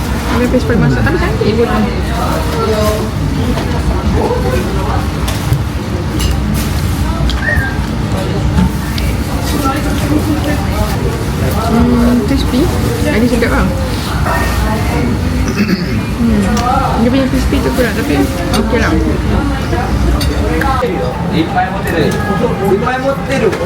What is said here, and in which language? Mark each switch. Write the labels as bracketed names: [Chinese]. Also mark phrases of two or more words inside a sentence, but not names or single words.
[Malay] Habis separuh masak. Tapi cantik pun. Crispy. Ini sedap lah. Dia punya crispy tu kurang tapi okey lah. [Japanese] いっぱい持ってる。いっぱい持ってる。